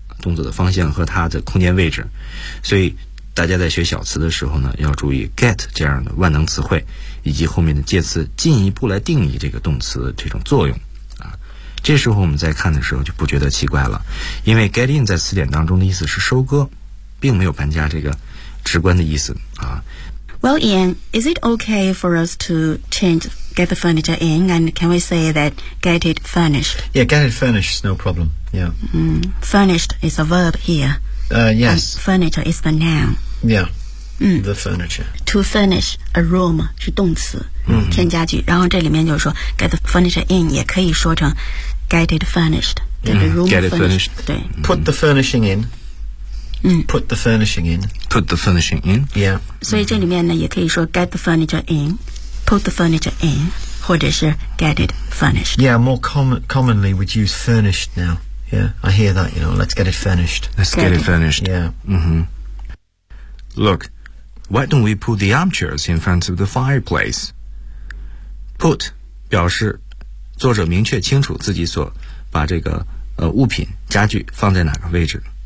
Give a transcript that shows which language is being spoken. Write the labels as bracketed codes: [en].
[zh] 动作的方向和它的空间位置所以大家在学小词的时候呢要注意 get 这样的万能词汇以及后面的介词进一步来定义这个动词这种作用啊，这时候我们在看的时候就不觉得奇怪了因为 get in 在词典当中的意思是收割并没有搬家这个直观的意思啊。 [en] Well Ian is it okay for us to change get the furniture in and can we say that get it furnished yeah get it furnished is no problemYeah. Mm, furnished is a verb here. Yes. And furniture is the noun. Yeah. Mm. The furniture. To furnish a room [zh] 是动词、 [en] mm-hmm. [zh] 添加具然后这里面就是说 [en] get the furniture in [zh] 也可以说成 [en] get it furnished. Get、mm-hmm. the room get furnished. It furnished. [zh] 对 [en] Put the furnishing in. Put the furnishing in. Put the furnishing in. Yeah. 所以这里面呢也可以说 get the furniture in, put the furniture in, 或者是 get it furnished. Yeah, more commonly we'd use furnished now. Yeah, I hear that, you know, let's get it furnished. Let's get it furnished. Yeah. Mm-hmm. Look, why don't we put the armchairs in front of the fireplace? [zh] Put 表示作者明确清楚自己所把这个物品家具放在哪个位置。